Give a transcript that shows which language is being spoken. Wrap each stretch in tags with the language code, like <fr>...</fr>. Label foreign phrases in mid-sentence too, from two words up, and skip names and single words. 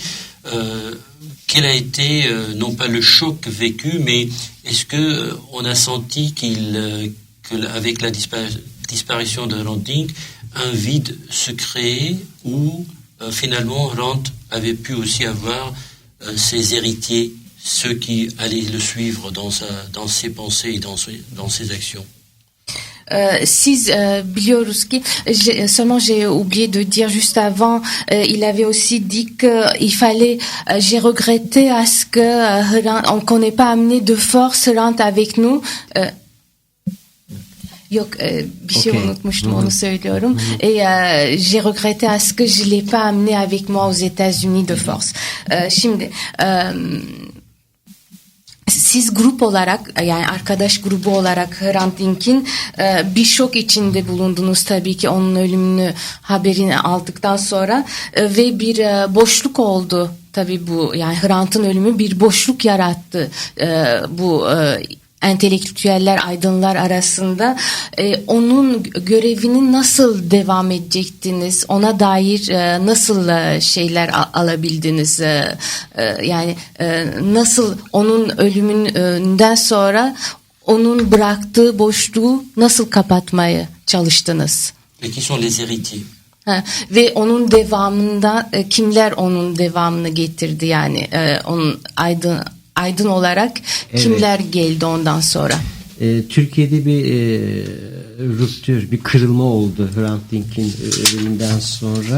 <fr>Quel a été, non pas le choc vécu, mais est-ce que on a senti qu'avec la disparition de Hrant Dink, un vide se créait, ou finalement Hrant avait pu aussi avoir ses héritiers, ceux qui allaient le suivre dans ses pensées et dans ses actions?</fr> <tr>Siz biliyoruz ki</tr> <fr>seulement j'ai oublié de dire juste avant, il avait aussi dit que il fallait, j'ai regretté à ce que qu'on n'ait pas amené de force Hrant avec nous.</fr> <tr>Yok, bir şey unutmuştum, onu söylüyorum.</tr> <fr>Et j'ai regretté à ce que je l'ai pas amené avec moi aux États-Unis de force.</fr> <tr>Şimdi siz grup olarak, yani arkadaş grubu olarak Hrant Dink'in bir şok içinde bulundunuz tabii ki onun ölümünü haberini aldıktan sonra ve bir boşluk oldu tabii bu, yani Hrant'ın ölümü bir boşluk yarattı bu entelektüeller, aydınlar arasında. Onun görevini nasıl devam edecektiniz? Ona dair nasıl şeyler alabildiniz? Yani nasıl onun ölümünden sonra onun bıraktığı boşluğu nasıl kapatmaya çalıştınız?</tr> <fr>Et qui sont les héritiers?</fr> <tr>Ve onun devamında kimler onun devamını getirdi, yani onun aydın olarak kimler geldi ondan sonra? Türkiye'de bir ruptür, bir kırılma oldu Hrant Dink'in ölümünden sonra.</tr>